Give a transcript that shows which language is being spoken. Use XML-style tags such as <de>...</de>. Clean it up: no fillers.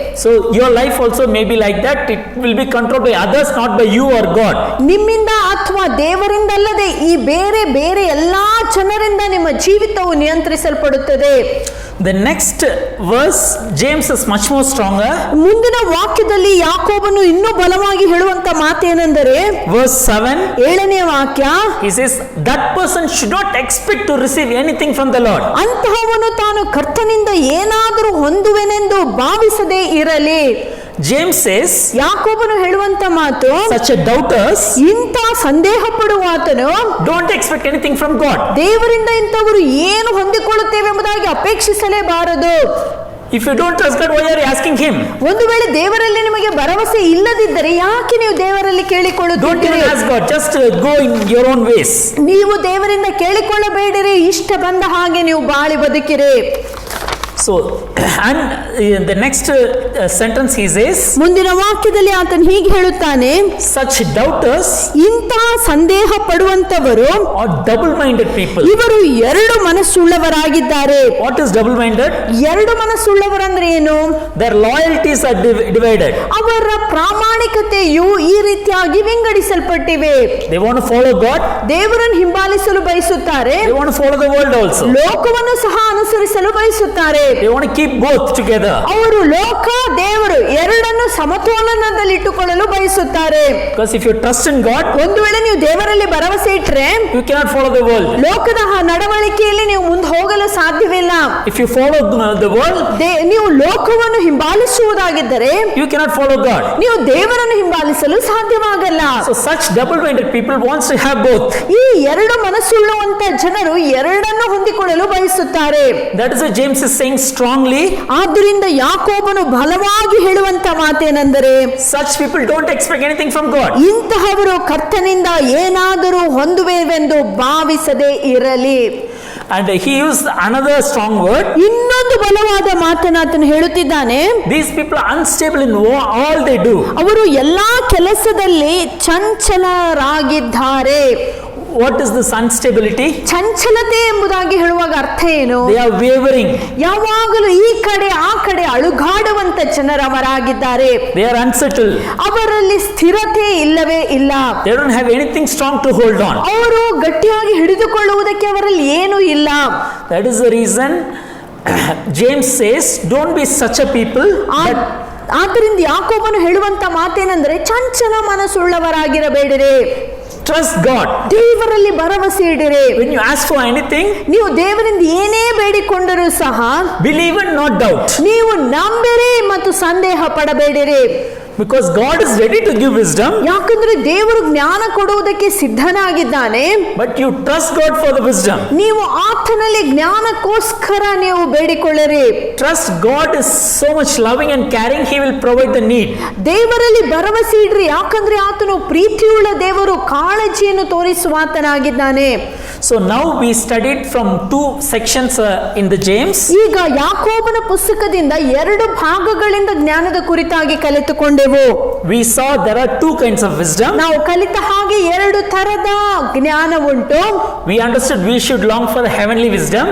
<en>So your life also may be like that. It will be controlled by others, not by you or God.</en> <kn>ನಿಮ್ಮಿಂದ ಅಥವಾ ದೇವರಿಂದಲ್ಲದೆ ಈ ಬೇರೆ ಬೇರೆ ಎಲ್ಲಾ ಜನರಿಂದ ನಿಮ್ಮ ಜೀವಿತವು ನಿಯಂತ್ರಿಸಲ್ಪಡುತ್ತದೆ.</kn> <en>The next verse, James is much more stronger.</en> <kn>ಮುಂದಿನ ವಾಕ್ಯದಲ್ಲಿ ಯಾಕೋಬನು ಇನ್ನೂ ಬಲವಾಗಿ ಹೇಳುವಂತ ಮಾತೇನೆಂದರೆ</kn> <en>Verse 7,</en> <kn>7ನೇ ವಾಕ್ಯ,</kn> <en>he says that person should not expect to receive anything from the Lord.</en> <kn>ಅಂತಹವನು ತಾನು ಕರ್ತನಿಂದ ಏನಾದರೂ ಹೊಂದುವೆನೆಂದು ಭಾವಿಸದೇ ಇರಲಿ.</kn> <en>James says,</en> <kn>ಯಾಕೋಬನು ಹೇಳುವಂತ ಮಾತು,</kn> <en>such a doubters</en> <kn>ಇಂಥ ಸಂದೇಹ ಪಡುವಾತನು</kn> <en>don't expect anything from God.</en> <kn>ದೇವರಿಂದ ಇಂಥವರು ಏನು ಹೊಂದಿಕೊಳ್ಳುತ್ತೇವೆ ಎಂಬುದಾಗಿ ಅಪೇಕ್ಷಿಸಲೇಬಾರದು.</kn> <en>If you don't trust God, why are you asking him?</en> <kn>ಒಂದು ವೇಳೆ ದೇವರಲ್ಲಿ ನಿಮಗೆ ಭರವಸೆ ಇಲ್ಲದಿದ್ದರೆ ಯಾಕೆ ನೀವು ದೇವರಲ್ಲಿ</kn> <en>Don't</en> <kn>ಕೇಳಿಕೊಳ್ಳುತ್ತೀರಿ?</kn> <en>even ask God, just go in your own ways.</en> <kn>ನೀವು ದೇವರಿಂದ ಕೇಳಿಕೊಳ್ಳಬೇಡಿರಿ, ಇಷ್ಟ ಬಂದ ಹಾಗೆ ನೀವು ಬಾಳಿ ಬದುಕಿರಿ.</kn> <en>So, and the next sentence he says,</en> <kn>ಮುಂದಿನ ವಾಕ್ಯದಲ್ಲಿ ಆತನು ಹೀಗೆ ಹೇಳುತ್ತಾನೆ,</kn> <en>such doubters</en> <kn>ಇಂತಹ ಸಂದೇಹ ಪಡುವಂತವರು</kn> <en>are double-minded people.</en> <kn>ಇವರು ಎರಡು ಮನಸ್ಸುಳ್ಳವರಾಗಿದ್ದಾರೆ.</kn> <en>What is double-minded?</en> <kn>ಎರಡು ಮನಸ್ಸುಳ್ಳವರಂದ್ರೆ ಏನು?</kn> <en>Their loyalties are divided.</en> <kn>ಅವರ ಪ್ರಾಮಾಣಿಕತೆಯು ಈ ರೀತಿಯಾಗಿ ವಿಂಗಡಿಸಲ್ಪಟ್ಟಿವೆ.</kn> <en>They want to follow God.</en> <kn>ದೇವರನ್ನು ಹಿಂಬಾಲಿಸಲು ಬಯಸುತ್ತಾರೆ,</kn> <en>They want to follow the world also.</en> <kn>ಲೋಕವನ್ನು ಸಹ ಅನುಸರಿಸಲು ಬಯಸುತ್ತಾರೆ.</kn> <en>They want to keep both together.</en> <kn>ಅವರು ಲೋಕ ದೇವರು ಎರಡನ್ನು ಸಮತೋಲನದಲ್ಲಿಟ್ಟುಕೊಳ್ಳಲು ಬಯಸುತ್ತಾರೆ.</kn> <en>Because if you trust in God,</en> <kn>ಒಂದು ವೇಳೆ ನೀವು ದೇವರಲ್ಲಿ ಭರವಸೆ ಇಟ್ಟರೆ</kn> <en>you cannot follow the world.</en> <kn>ಲೋಕದ ನಡವಳಿಕೆಯಲ್ಲಿ ನೀವು ಮುಂದೆ ಹೋಗಲು ಸಾಧ್ಯವಿಲ್ಲ.</kn> <en>If you follow the world,</en> <kn>ನೀವು ಲೋಕವನ್ನು ಹಿಂಬಾಲಿಸುವುದಾಗಿದ್ದರೆ</kn> <en>you cannot follow God.</en> <kn>ನೀವು ದೇವರನ್ನು ಹಿಂಬಾಲಿಸಲು ಸಾಧ್ಯವಾಗಲ್ಲ.</kn> <en>So such double-minded people wants to have both.</en> <kn>ಈ ಎರಡು ಮನಸ್ಸುಳ್ಳುವಂತ ಜನರು ಎರಡನ್ನು ಹೊಂದಿಕೊಳ್ಳಲು ಬಯಸುತ್ತಾರೆ.</kn> <en>That is why James is saying strongly,</en> <kn>ಆದ್ದರಿಂದ ಯಾಕೋಬನು ಬಲವಾಗಿ ಹೇಳುವಂತ ಮಾತೇನೆಂದರೆ,</kn> <en>such people don't expect anything from God.</en> <kn>ಇಂತಹವರು ಕರ್ತನಿಂದ ಏನಾದರೂ ಹೊಂದುವೆವೆಂದು ಭಾವಿಸದೇ ಇರಲಿ.</kn> <en>And he used another strong word.</en> <kn>ಇನ್ನೊಂದು ಬಲವಾದ ಮಾತನ್ನು ಆತನು ಹೇಳುತ್ತಿದ್ದಾನೆ,</kn> <en>These people are unstable in all they do.</en> <kn>ಅವರು ಎಲ್ಲಾ ಕೆಲಸದಲ್ಲಿ ಚಂಚಲರಾಗಿದ್ದಾರೆ.</kn> <en>What is this instability?</en> <kn>ಚಂಚಲತೆ ಎಂಬುದಾಗಿ ಹೇಳುವಾಗ ಅರ್ಥ ಏನು?</kn> <en>They are wavering.</en> <kn>ಯಾವಾಗಲೂ ಈ ಕಡೆ ಆ ಕಡೆ ಅಳುಗಾಡುವಂತ ಜನರವರಾಗಿದ್ದಾರೆ.</kn> <en>They are unsettled.</en> <kn>ಅವರಲ್ಲಿ ಸ್ಥಿರತೆ ಇಲ್ಲವೇ ಇಲ್ಲ.</kn> <en>They don't have anything strong to hold on.</en> <kn>ಅವರು ಗಟ್ಟಿಯಾಗಿ ಹಿಡಿದುಕೊಳ್ಳುವುದಕ್ಕೆ ಅವರಲ್ಲಿ ಏನೂ ಇಲ್ಲ.</kn> <en>That is the reason James says, don't be such a people.</en> <kn>ಆದ್ದರಿಂದ ಯಾಕೋಬನು ಹೇಳುವಂತ ಮಾತೇನೆಂದರೆ, ಚಂಚಲ ಮನಸ್ಸುಳ್ಳವರಾಗಿರಬೇಡಿರಿ.</kn> <en>Trust God.</en> <kn>ದೇವರಲ್ಲಿ ಭರವಸೆ ಇಡಿರಿ.</kn> <en>When you ask for anything,</en> <kn>ನೀವು ದೇವರಿಂದ ಏನೇ ಬೇಡಿಕೊಂಡರೂ ಸಹ</kn> <en>believe and not doubt.</en> <kn>ನೀವು ನಂಬಿರಿ ಮತ್ತು ಸಂದೇಹ ಪಡಬೇಡಿರಿ.</kn> <en>Because God is ready to give wisdom.</en> <kn>ಯಾಕಂದ್ರೆ ದೇವರು ಜ್ಞಾನ ಕೊಡುವುದಕ್ಕೆ ಸಿದ್ಧನಾಗಿದ್ದಾನೆ.</kn> <en>But you trust God for the wisdom.</en> <kn>ನೀವು ಆತನಲ್ಲಿ ಜ್ಞಾನಕ್ಕೋಸ್ಕರ ನೀವು ಬೇಡಿಕೊಳ್ಳಿರಿ.</kn> <en>Trust God is so much loving and caring, he will provide the need.</en> <kn>ದೇವರಲ್ಲಿ ಭರವಸೆ ಇಡ್ರಿ, ಯಾಕಂದ್ರೆ ಆತನು ಪ್ರೀತಿಯುಳ್ಳ ದೇವರು, ಕಾಳಜಿಯನ್ನು ತೋರಿಸುವಾತನಾಗಿದ್ದಾನೆ.</kn> <en>So now we studied from two sections in the James.</en> <kn>ಈಗ ಯಾಕೋಬನ ಪುಸ್ತಕದಿಂದ ಎರಡು ಭಾಗಗಳಿಂದ ಜ್ಞಾನದ ಕುರಿತಾಗಿ ಕಲಿತುಕೊಂಡೆವು.</kn> <en>We saw there are two kinds of wisdom.</en> <kn>ನಾವು ಕಲಿತ ಹಾಗೆ ಎರಡು ತರದ ಜ್ಞಾನ ಉಂಟು.</kn> <en>We understood we should long for the heavenly wisdom.</en>